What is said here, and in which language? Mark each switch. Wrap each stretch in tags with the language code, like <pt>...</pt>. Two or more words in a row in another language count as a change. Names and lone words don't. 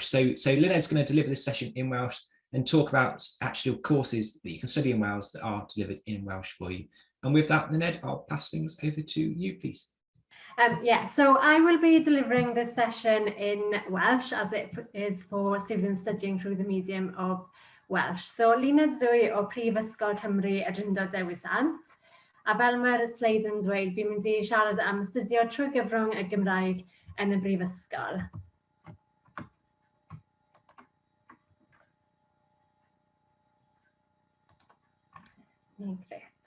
<en>So Nhs is going to deliver this session in Welsh and talk about actual courses that you can study in Wales that are delivered in Welsh for you. And with that, Nhs, I'll pass things over to you, please. Yeah, so I will be delivering this session in Welsh, as it is for students studying through the medium of Welsh.</en> <cy>So Lyned Dwy o Prifysgol Cymru y Drindod Dewisant. A fel mae'r sleid yn dweud, fi'n mynd i siarad am astudio trwy gyfrwng y Gymraeg yn y Brifysgol.</cy> <en>Great.</en>